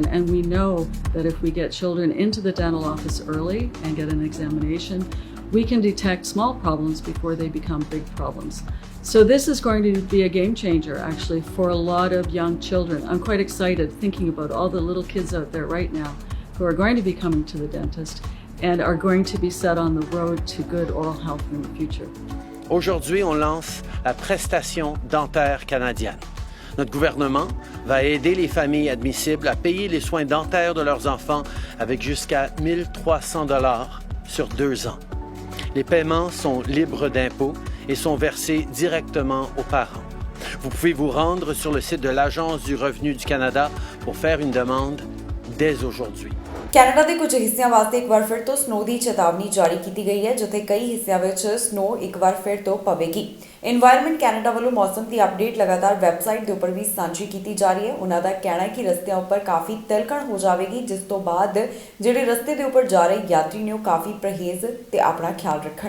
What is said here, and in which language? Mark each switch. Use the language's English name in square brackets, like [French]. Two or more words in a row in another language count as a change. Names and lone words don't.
[English] And we know that if we get children into the dental office early and get an examination, we can detect small problems before they become big problems. So this is going to be a game changer actually for a lot of young children. I'm quite excited thinking about all the little kids out there right now who are going to be coming to the dentist and are going to be set on the road to good oral health in the future. [French] Aujourd'hui, on lance la prestation dentaire canadienne. Notre gouvernement va aider les familles admissibles à payer les soins dentaires de leurs enfants avec jusqu'à 1 300 $ sur 2 ans. Les paiements sont libres d'impôts et sont versés directement aux parents. Vous pouvez vous rendre sur le site de l'Agence du revenu du Canada pour faire une demande dès aujourd'hui. [Punjabi] ਕੈਨੇਡਾ ਦੇ ਕੁਝ ਹਿੱਸਿਆਂ ਵਾਸਤੇ ਇੱਕ ਵਾਰ ਫਿਰ ਤੋਂ ਸਨੋ ਦੀ ਚੇਤਾਵਨੀ ਜਾਰੀ ਕੀਤੀ ਗਈ ਹੈ, ਜਿੱਥੇ ਕਈ ਹਿੱਸਿਆਂ ਵਿੱਚ ਸਨੋ ਇੱਕ ਵਾਰ ਫਿਰ ਤੋਂ ਪਵੇਗੀ। ਇਨਵਾਇਰਨਮੈਂਟ ਕੈਨੇਡਾ ਵੱਲੋਂ ਮੌਸਮ ਦੀ ਅਪਡੇਟ ਲਗਾਤਾਰ ਵੈਬਸਾਈਟ ਦੇ ਉੱਪਰ ਵੀ ਸਾਂਝੀ ਕੀਤੀ ਜਾ ਰਹੀ ਹੈ। ਉਹਨਾਂ ਦਾ ਕਹਿਣਾ ਹੈ ਕਿ ਰਸਤਿਆਂ ਉੱਪਰ ਕਾਫੀ ਤਿਲਕਣ ਹੋ ਜਾਵੇਗੀ, ਜਿਸ ਤੋਂ ਬਾਅਦ ਜਿਹੜੇ ਰਸਤੇ ਦੇ ਉੱਪਰ ਜਾ ਰਹੇ ਯਾਤਰੀ ਨੇ ਉਹ ਕਾਫੀ ਪਰਹੇਜ਼ ਤੇ ਆਪਣਾ ਖਿਆਲ ਰੱਖਣ।